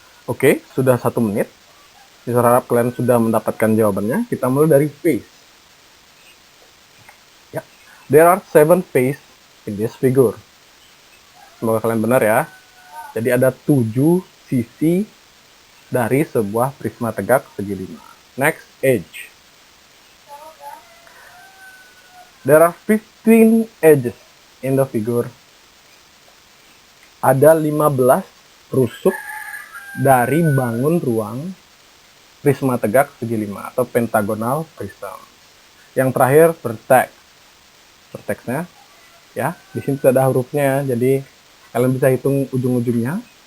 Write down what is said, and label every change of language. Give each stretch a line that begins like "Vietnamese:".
Indonesian: Oke, sudah 1 menit. Saya harap kalian sudah mendapatkan jawabannya. Kita mulai dari face.
English: Ya, there are 7 face in this figure.
Indonesian: Semoga kalian benar ya. Jadi ada 7 sisi dari sebuah prisma tegak segi 5.
English: Next, edge. There are 15 edges in the figure.
Indonesian: Ada 15 rusuk dari bangun ruang prisma tegak segi 5 atau pentagonal prism. Yang terakhir, vertex. Vertexnya ya, di sini tidak ada hurufnya ya, jadi kalian bisa hitung ujung-ujungnya.